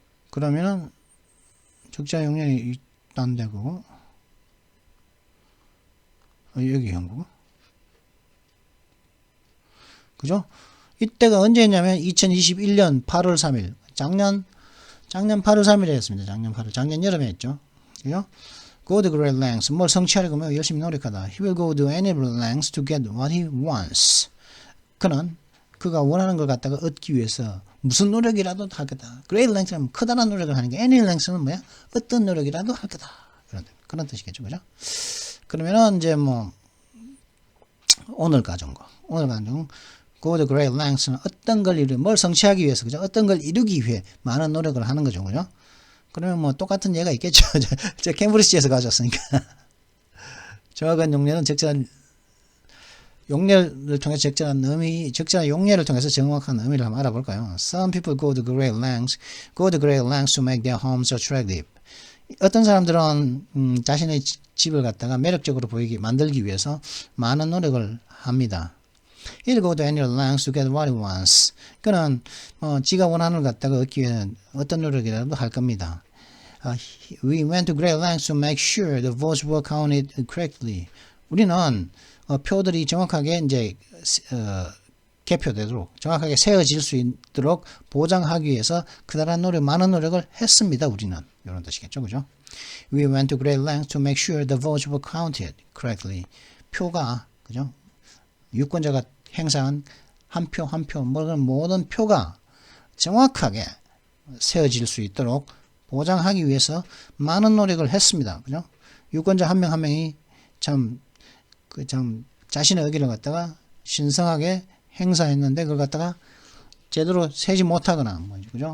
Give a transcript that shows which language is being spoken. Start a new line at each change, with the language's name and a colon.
Korean: 그러면은 적자 용량이 있단데 그거 여기 한 거고, 그죠? 이때가 언제였냐면 2021년 8월 3일, 작년 8월 3일에 했습니다. 작년 여름에 했죠. 그죠?
English: Go to great lengths.
Korean: 뭘 성취하려고 하면 열심히 노력하다.
English: He will go to any lengths to get what he wants.
Korean: 그는 그가 원하는 걸 갖다가 얻기 위해서 무슨 노력이라도 할 거다. Great length는 커다란 노력을 하는 게, any length는 뭐야? 어떤 노력이라도 할 거다. 그런 뜻이겠죠. 그죠? 그러면은 이제 뭐 오늘 가정은
English: Go to great lengths
Korean: 는 어떤 걸 뭘 성취하기 위해서, 그죠? 어떤 걸 이루기 위해 많은 노력을 하는 거죠, 그죠? 그러면 뭐 똑같은 예가 있겠죠. 저 캠브리지에서 가졌으니까. 정확한 용례는 적절한 용례를 통해서 적절한 용례를 통해서 정확한 의미를 한번 알아볼까요?
English: Some people go to great lengths to make their homes attractive.
Korean: 어떤 사람들은 자신의 집을 갖다가 매력적으로 보이게 만들기 위해서 많은 노력을 합니다.
English: He'll go to any lengths to get what he wants.
Korean: 그는 지가 원하는 걸 갖다가 얻기 위해 어떤 노력이라도 할 겁니다.
English: We went to great lengths to make sure the votes were counted correctly.
Korean: 우리는 표들이 정확하게 이제 개표되도록 정확하게 세어질 수 있도록 보장하기 위해서 그다란 많은 노력을 했습니다. 우리는 이런 뜻이겠죠, 그죠?
English: We went to great lengths to make sure the votes were counted correctly.
Korean: 표가 그죠? 유권자가 행사한 한 표 한 표 모든 표가 정확하게 세어질 수 있도록 보장하기 위해서 많은 노력을 했습니다. 그죠? 유권자 한 명 한 명이 참 자신의 의견을 갖다가 신성하게 행사했는데 그걸 갖다가 제대로 세지 못하거나 그죠?